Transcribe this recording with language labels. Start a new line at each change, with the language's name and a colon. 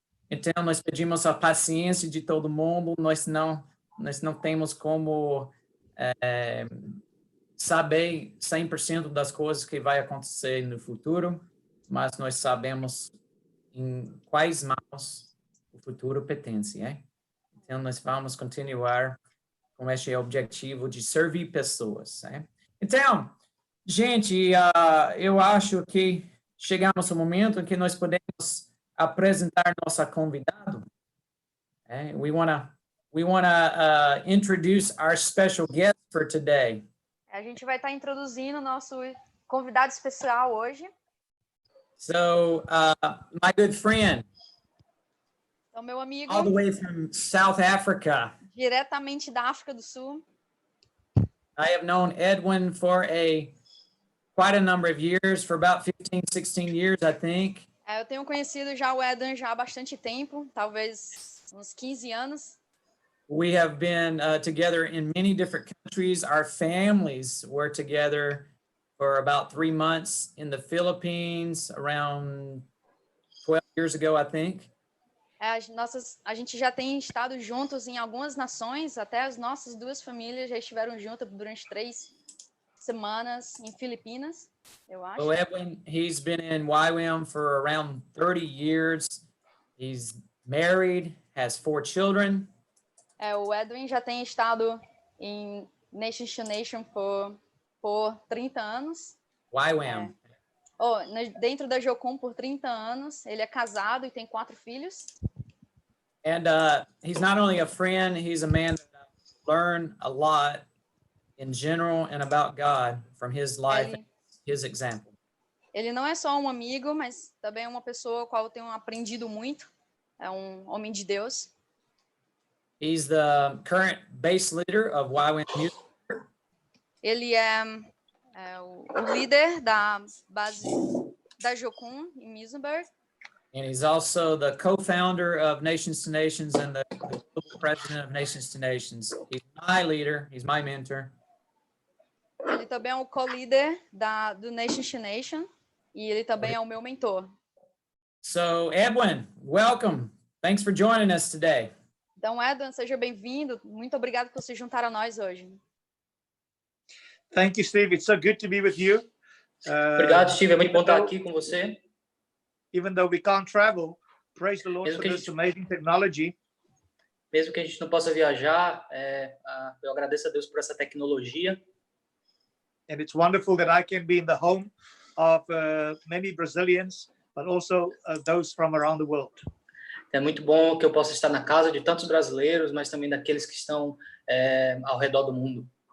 Portuguese: Então, nós pedimos a paciência de todo mundo, nós não temos como saber 100% das coisas que vai acontecer no futuro, mas nós sabemos em quais mãos o futuro pertence, Então, nós vamos continuar com este objetivo de servir pessoas, Então, gente, eu acho que chegamos ao momento em que nós podemos apresentar nossa convidado.
English: We wanna introduce our special guest for today.
Portuguese: A gente vai estar introduzindo o nosso convidado especial hoje.
English: So, my good friend,
Portuguese: Então, meu amigo,
English: all the way from South Africa.
Portuguese: Diretamente da África do Sul.
English: I have known Edwin for quite a number of years, for about 15, 16 years, I think.
Portuguese: Eu tenho conhecido já o Edwin já há bastante tempo, talvez uns 15 anos.
English: We have been together in many different countries. Our families were together for about 3 months in the Philippines around 12 years ago, I think.
Portuguese: A gente já tem estado juntos em algumas nações, até as nossas duas famílias já estiveram juntas durante 3 semanas em Filipinas, eu acho.
English: So Edwin, he's been in YWAM for around 30 years. He's married, has 4 children.
Portuguese: O Edwin já tem estado em Nations to Nation por 30 anos.
English: YWAM.
Portuguese: Dentro da Jocum por 30 anos. Ele é casado e tem 4 filhos.
English: And he's not only a friend, he's a man that I've learned a lot in general and about God from his life, his example.
Portuguese: Ele não é só um amigo, mas também é uma pessoa com a qual eu tenho aprendido muito. É um homem de Deus.
English: He's the current bass leader of YWAM Music.
Portuguese: Ele é o líder da base da Jocum em Muizenberg.
English: And he's also the co-founder of Nations to Nations and the global president of Nations to Nations. He's my leader. He's my mentor.
Portuguese: Ele também é o co-líder do Nations to Nation e ele também é o meu mentor.
English: So, Edwin, welcome. Thanks for joining us today.
Portuguese: Então, Edwin, seja bem-vindo. Muito obrigado por se juntar a nós hoje.
English: Thank you, Steve. It's so good to be with you.
Portuguese: Obrigado, Steve. É muito bom estar aqui com você.
English: Even though we can't travel, praise the Lord for this amazing technology.
Portuguese: Mesmo que a gente não possa viajar, eu agradeço a Deus por essa tecnologia.
English: And it's wonderful that I can be in the home of many Brazilians, but also those from around the world.
Portuguese: É muito bom que eu possa estar na casa de tantos brasileiros, mas também daqueles que estão ao redor do mundo.